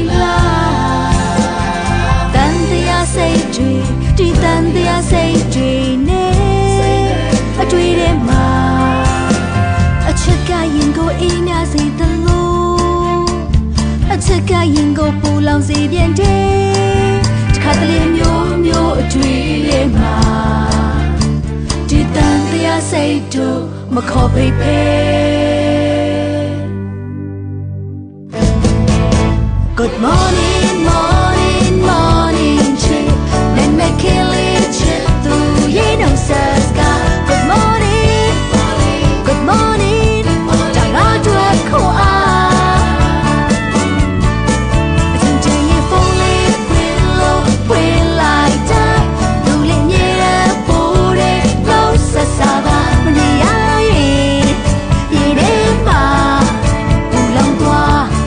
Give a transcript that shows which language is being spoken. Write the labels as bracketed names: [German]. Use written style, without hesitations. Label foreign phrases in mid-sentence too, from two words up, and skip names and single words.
[Burmese] လားတန်တရားစိတ်တွေဒီတန်တရားစိတ်တွေနဲ့အတွေ့ထဲမှာအချက်ကရင်ကိုအေးမြစေသလိုအချက်ကရင်ကိုပူလောင်စေပြန်တယ်တခါတလေမျိုးမျိုးအတွေ့ထဲမှာဒီတန်တရားစိတ်တို့မခေါ်ဖိတ်ဖိ [English] Good morning morning morning [Burmese] ချစ်နဲ့မကလေးချစ်သူရဲ့နောက်ဆက်စကား [English] Good morning Good morning [Burmese] ဒါငါတို့ခေါ်အား အချင်းချင်းရဲ့ဖုန်းလေးဖွင့်လို့ဖွင့်လိုက်တိုင်းသူလေးမြဲတမ်းပို့တဲ့နောက်ဆက်စားတာမမြင်ရရင်ရင်ထဲမှာဘူလုံးသွား